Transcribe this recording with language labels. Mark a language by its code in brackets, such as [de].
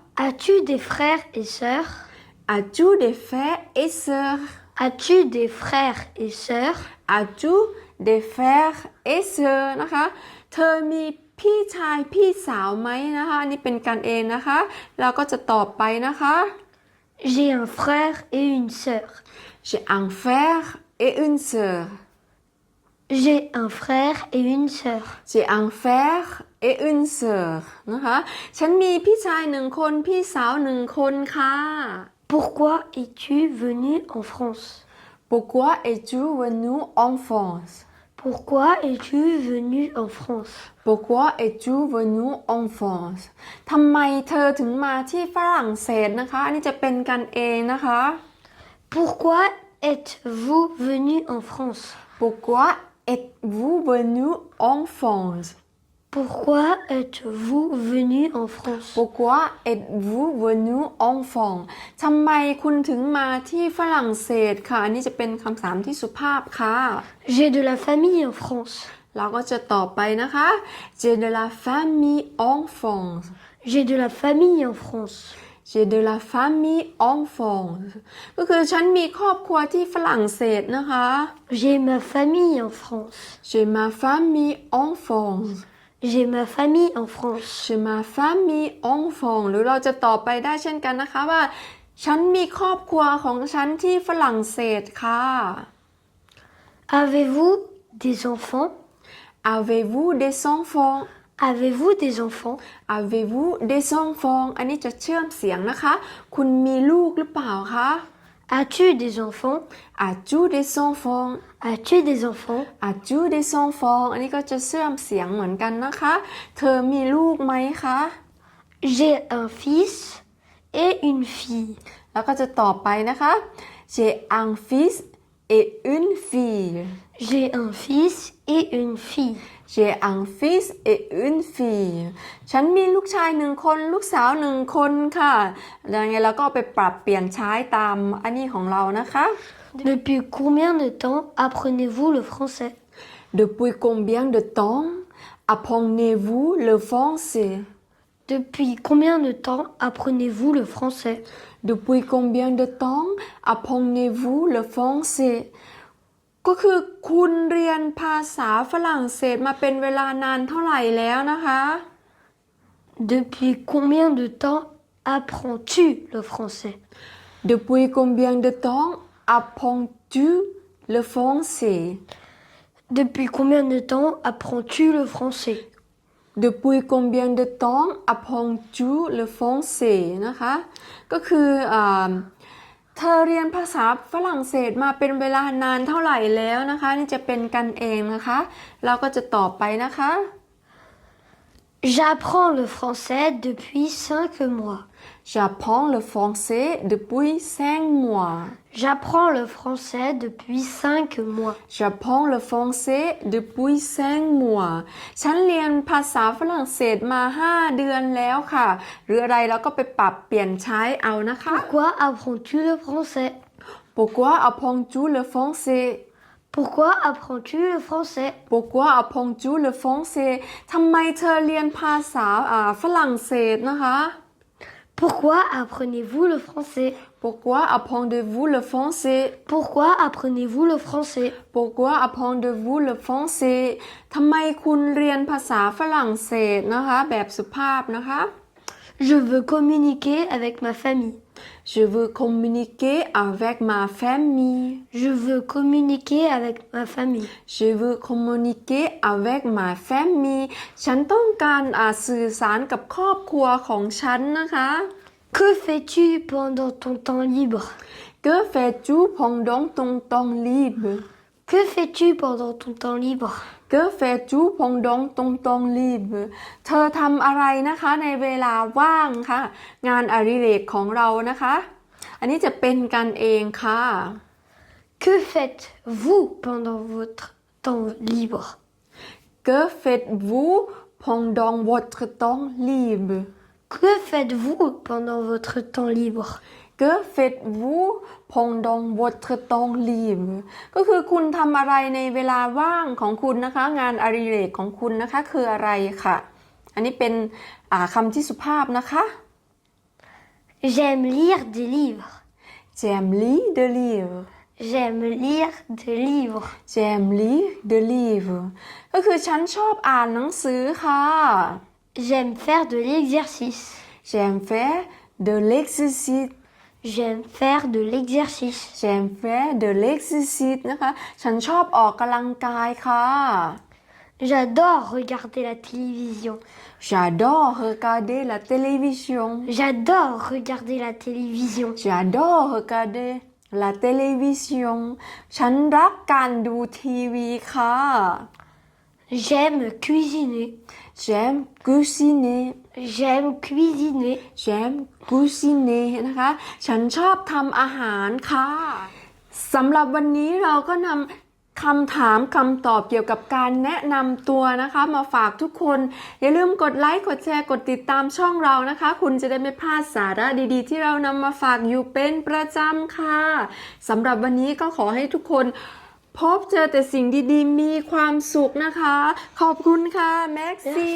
[fr] As-tu des frères et sœurs? As-tu des frères et sœurs As-tu des frères et sœurs? As-tu des frères et sœurs [th] นะคะเธอมีพี่ชายพี่สาวไหมนะคะอันนี้เป็นกันเองนะคะเราก็จะตอบไปนะคะ [fr] J'ai un frère et une sœur. J'ai un frère et une sœur J'ai un frère et une sœur. J'ai un frère et une sœur [th] นะคะฉันมีพี่ชายหนึ่งคนพี่สาวหนึ่งคนค่ะ [fr] Pourquoi es-tu venu en France? Pourquoi es-tu venu en France Pourquoi es-tu venu en France? Pourquoi es-tu venu en France [th] ทำไมเธอถึงมาที่ฝรั่งเศสนะคะอันนี้จะเป็นกันเองนะคะ [fr] Pourquoi êtes-vous venu en France? Pourquoi êtes-vous venu en France Pourquoi êtes-vous venu en France? Pourquoi êtes-vous venu en France [th] ทำไมคุณถึงมาที่ฝรั่งเศสค่ะอันนี้จะเป็นคำถามที่สุภาพค่ะ [fr] J'ai de la famille en France. [th] เราก็จะตอบไปนะคะ [fr] J'ai de la famille en France J'ai de la famille en France. J'ai de la famille en France [th] ก็คือฉันมีครอบครัวที่ฝรั่งเศสนะคะ [fr] J'ai ma famille en France. J'ai ma famille en France J'ai ma famille en France. J'ai ma famille en France [th] หรือเราจะตอบไปได้เช่นกันนะคะว่าฉันมีครอบครัวของฉันที่ฝรั่งเศสค่ะ [fr] Avez-vous des enfants? Avez-vous des enfants Avez-vous des enfants? Avez-vous des enfants [th] อันนี้จะเชื่อมเสียงนะคะคุณมีลูกหรือเปล่าคะ [fr] As-tu des enfants? As-tu des enfants As-tu des enfants? As-tu des enfants [th] อันนี้ก็จะเชื่อมเสียงเหมือนกันนะคะเธอมีลูกไหมคะ [fr] J'ai un fils et une fille. [th] แล้วก็จะตอบไปนะคะ [fr] J'ai un fils et une fille J'ai un fils et une fille. J'ai un fils et une fille [th] ฉันมีลูกชายหนึ่งคนลูกสาวหนึ่งคนค่ะยังไงเราก็ไปปรับเปลี่ยนใช้ตามอันนี้ของเรานะคะ [fr] Depuis combien de temps apprenez-vous le français? Depuis combien de temps apprenez-vous le français Depuis combien de temps apprenez-vous le français? Depuis combien de temps apprenez-vous le français [th] ก็คือคุณเรียนภาษาฝรั่งเศสมาเป็นเวลานานเท่าไหร่แล้วนะคะ [fr] Depuis combien de temps apprends-tu le français? Depuis combien de temps apprends-tu le français Depuis combien de temps apprends-tu le français? Depuis combien de temps apprends-tu le français [th] นะคะก็คือเธอเรียนภาษาฝรั่งเศสมาเป็นเวลานานเท่าไหร่แล้วนะคะนี่จะเป็นกันเองนะคะเราก็จะตอบไปนะคะ [fr] J'apprends le français depuis 5 mois. J'apprends le français depuis 5 mois J'apprends le français depuis 5 mois. J'apprends le français depuis 5 mois [th] ฉันเรียนภาษาฝรั่งเศสมา5เดือนแล้วค่ะหรืออะไรเราก็ไปปรับเปลี่ยนใช้เอานะคะ [fr] Pourquoi apprends-tu le français? Pourquoi apprends-tu le français Pourquoi apprends-tu le français? Pourquoi apprends-tu le français [th] ทำไมเธอเรียนภาษาฝรั่งเศสนะคะ [fr] Pourquoi apprenez-vous le français? Pourquoi apprenez-vous le français Pourquoi apprenez-vous le français? Pourquoi apprenez-vous le français [th] ทำไมคุณเรียนภาษาฝรั่งเศสนะคะแบบสุภาพนะคะ [fr] Je veux communiquer avec ma famille. Je veux communiquer avec ma famille. Je veux communiquer avec ma famille. Je veux communiquer avec ma famille [th] ฉันต้องการสื่อสารกับครอบครัวของฉันนะคะ [fr] Que fais-tu pendant ton temps libre? Que fais-tu pendant ton temps libre? Que fais-tu pendant ton temps libre? Que fais-tu pendant ton temps libre? [th] เธอทำอะไรนะคะในเวลาว่างค่ะงานอดิเรกของเรานะคะอันนี้จะเป็นกันเองค่ะ [fr] Que faites-vous pendant votre temps libre? Que faites-vous pendant votre temps libre? Que faites-vous pendant votre temps libre? Que faites-vous pendant votre temps libre? [th] ก็คือคุณทำอะไรในเวลาว่างของคุณนะคะงานอดิเรกของคุณนะคะคืออะไรค่ะอันนี้เป็นคำที่สุภาพนะคะ [fr] J'aime lire des livres. J'aime lire des livres. J'aime lire des livres. J'aime lire des livres [th] ก็คือฉันชอบอ่านหนังสือค่ะ [fr] J'aime faire de l'exercice. J'aime faire de l'exercice. J'aime faire de l'exercice. J'aime faire de l'exercice [th] นะคะฉันชอบออกกำลังกายค่ะ [fr] J'adore regarder la télévision. J'adore regarder la télévision. J'adore regarder la télévision. J'adore regarder la télévision [th] ฉันรักการดูทีวีค่ะ [fr] J'aime cuisiner. J'aime cuisiner. J'aime cuisiner. J'aime cuisiner [th] นะคะ ฉันชอบทำอาหารค่ะ สำหรับวันนี้เราก็นำคำถามคำตอบเกี่ยวกับการแนะนำตัวนะคะมาฝากทุกคน อย่าลืมกดไลค์ กดแชร์ กดติดตามช่องเรานะคะ คุณจะได้ไม่พลาดสาระดีๆ ที่เรานำมาฝากอยู่เป็นประจำค่ะ สำหรับวันนี้ก็ขอให้ทุกคนพบเจอแต่สิ่งดีๆ มีความสุขนะคะ ขอบคุณค่ะ แม็กซี่